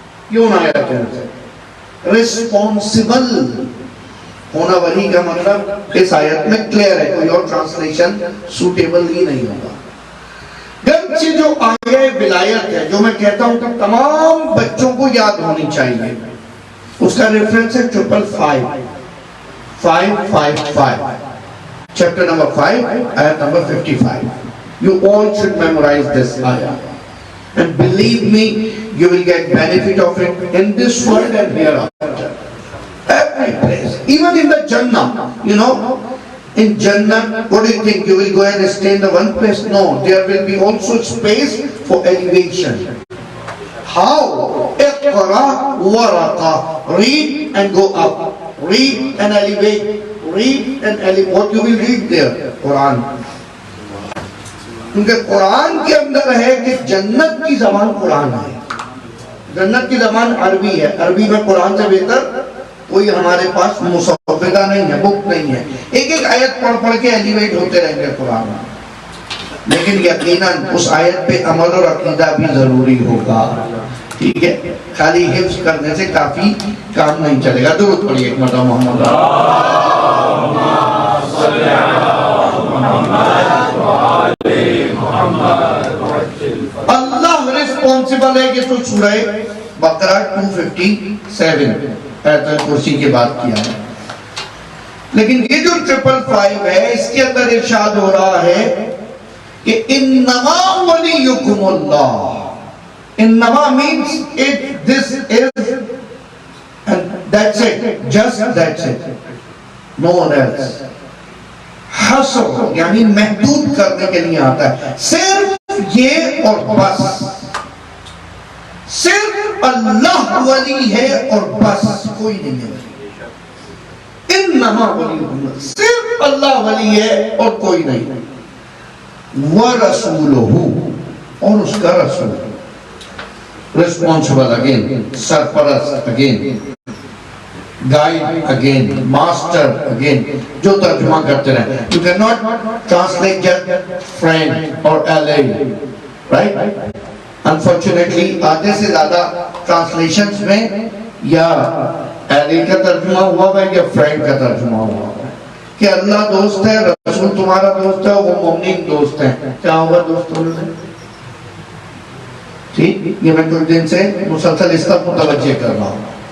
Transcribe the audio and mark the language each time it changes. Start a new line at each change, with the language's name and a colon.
Urdu: یہ ان آیتوں میں سے رسپونسبل ہونا ولی کا مطلب اس آیت میں کلیئر ہے، کوئی اور ٹرانسلیشن سوٹیبل ہی نہیں ہوگا. گرچہ جو آیہ ولایت ہے، جو میں کہتا ہوں کہ تمام بچوں کو یاد ہونی چاہیے، اس کا ریفرنس ہے 555
English: chapter number 5 ayat number 55. You all should memorize this ayah, and believe me, you will get benefit of it in this world and hereafter. Every place, even in the Jannah, you know, in Jannah, what do you think? You will go and stay in the one place? No, there will be also space for elevation. How?
Arabic: Iqra waraqa.
English: Read and go up. Read and elevate. Read and elevate. What you will read there? Quran.
Urdu: کیونکہ قرآن کے اندر ہے کہ جنت کی زبان قرآن ہے. جنت کی زبان عربی ہے. عربی میں قرآن سے بہتر کوئی ہمارے پاس مسودہ نہیں ہے، بک نہیں ہے. ایک ایک آیت پڑھ کے ایلیویٹ ہوتے رہیں گے قرآن. لیکن یقیناً اس آیت پہ عمل اور عقیدہ بھی ضروری ہوگا. ٹھیک ہے، خالی حفظ کرنے سے کافی کام نہیں چلے گا. درود پڑھیے ایک مرتبہ محمد. اللہ رسپونسبل ہے کہ تو سورہ بقرہ 257 آیت الکرسی کے بعد کیا ہے. لیکن یہ جو 555 ہے، اس کے اندر ارشاد ہو رہا ہے کہ
Arabic: انما ولیکم اللہ.
English: انما means it, this is, and that's it, just that's it, no one else.
Urdu: حصر یعنی محدود کرنے کے لیے آتا ہے، صرف یہ اور بس. صرف اللہ ولی ہے اور بس، کوئی نہیں ہے. ان
Arabic: انما ولیکم،
Urdu: صرف اللہ ولی ہے اور کوئی نہیں.
Arabic: وَرَسُولُهُ،
Urdu: اور اس کا رسول.
English: Responsible again, سرپرست again, guide again, master again,
Urdu: جو ترجمہ کرتے رہے.
English: You cannot translate just friend or ally, right?
Urdu: Unfortunately آدھے سے زیادہ ٹرانسلیشنز میں یا ally کا ترجمہ ہوا ہے یا friend کا ترجمہ ہوا ہے کہ اللہ دوست ہے، رسول تمہارا دوست ہے، وہ مومنین دوست ہیں. کیا ہوگا دوستوں سے؟ ٹھیک، یہ میں کچھ دن سے مسلسل اس طرف متوجہ کر رہا ہوں.